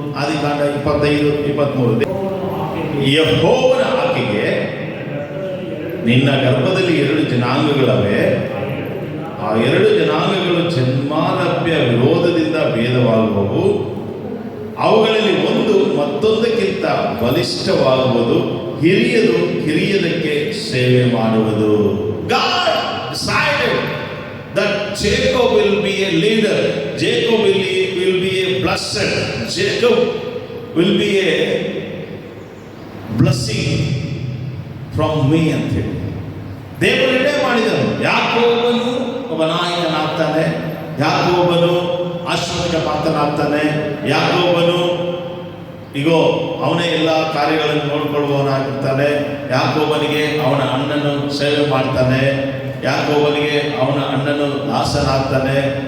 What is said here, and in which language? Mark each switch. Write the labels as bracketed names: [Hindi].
[Kannada] ಆದಿಕಾಂಡ 25-23. ಯೆಹೋವನ ಆಕೆಗೆ, ನಿನ್ನ ಗರ್ಭದಲ್ಲಿ 2 ಜನಾಂಗಗಳವೆ, ಆ 2 ಜನಾಂಗಗಳು ಜನ್ಮಾರಭ್ಯ ವಿರೋಧದಿಂದ ಭೇದವಾಗುವವು, ಅವುಗಳಲ್ಲಿ ಒಂದು ಮತ್ತೊಂದಕ್ಕಿಂತ ಬಲಿಷ್ಠವಾಗುವುದು, ಹಿರಿಯದು ಕಿರಿಯದಕ್ಕೆ ಸೇವೆ ಮಾಡುವುದು. [English] God decided that Jacob will be a leader. Jacob will be a blessed. Jacob will be a blessing from me [Kannada] ಅಂತ ಹೇಳಿ ದೇವರು ನಿರ್ಣಯ ಮಾಡಿದನು. ಯಾಕೋಬನು ಒಬ್ಬ ನಾಯಕನಾಗ್ತಾನೆ, ಯಾಕೋಬನು ಆಶೀರ್ವಾದಕ್ಕೆ ಪಾತ್ರನಾಗ್ತಾನೆ, ಯಾಕೋಬನು ಈಗೋ ಅವನೇ ಎಲ್ಲ ಕಾರ್ಯಗಳನ್ನು ನೋಡ್ಕೊಳ್ಳುವವನಾಗಿರ್ತಾನೆ, ಯಾಕೋಬನಿಗೆ ಅವನ ಅಣ್ಣನು ಸೇವೆ ಮಾಡ್ತಾನೆ, ಯಾಕೋಬನಿಗೆ ಅವನ ಅಣ್ಣನು ದಾಸನಾಗ್ತಾನೆ.